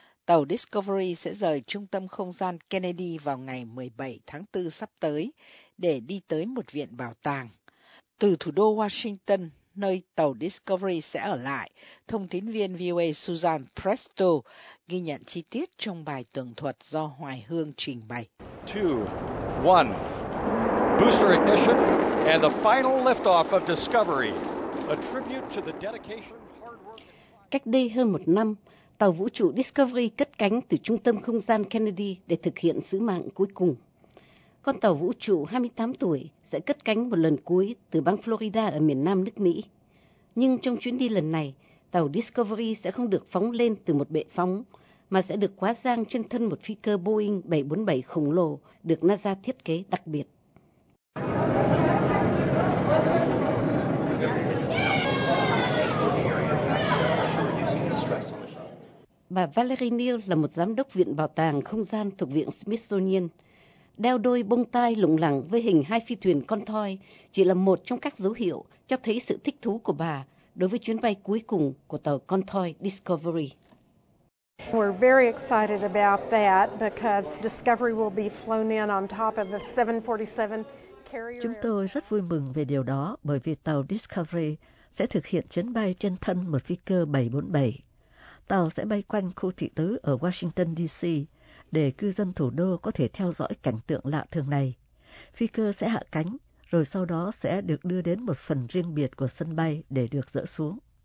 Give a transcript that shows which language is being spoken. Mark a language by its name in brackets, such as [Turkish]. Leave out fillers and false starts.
[Vietnamese] Tàu Discovery sẽ rời Trung tâm Không gian Kennedy vào ngày 17 tháng 4 sắp tới để đi tới một viện bảo tàng. Từ thủ đô Washington, nơi tàu Discovery sẽ ở lại, thông tín viên VOA Susan Presto ghi nhận chi tiết trong bài tường thuật do Hoài Hương trình bày. [English] 2-1 Booster ignition and the final liftoff of Discovery. A tribute to the dedication, hard work. [Vietnamese] Cách đây hơn một năm, tàu vũ trụ Discovery cất cánh từ trung tâm không gian Kennedy để thực hiện sứ mạng cuối cùng. Con tàu vũ trụ 28 tuổi sẽ cất cánh một lần cuối từ bang Florida ở miền nam nước Mỹ. Nhưng trong chuyến đi lần này, tàu Discovery sẽ không được phóng lên từ một bệ phóng, mà sẽ được quá giang trên thân một phi cơ Boeing 747 khổng lồ được NASA thiết kế đặc biệt. Bà Valerie Neal là một giám đốc viện bảo tàng không gian thuộc Viện Smithsonian. Đeo đôi bông tai lủng lẳng với hình hai phi thuyền con thoi chỉ là một trong các dấu hiệu cho thấy sự thích thú của bà đối với chuyến bay cuối cùng của tàu con thoi Discovery. [English] We're very excited about that because Discovery will be flown in on top of the 747 carrier. [Vietnamese] Chúng tôi rất vui mừng về điều đó bởi vì tàu Discovery sẽ thực hiện chuyến bay trên thân một phi cơ 747. Tàu sẽ bay quanh khu thị tứ ở Washington DC. Để cư dân thủ đô có thể theo dõi cảnh tượng lạ thường này, phi cơ sẽ hạ cánh, rồi sau đó sẽ được đưa đến một phần riêng biệt của sân bay để được dỡ xuống.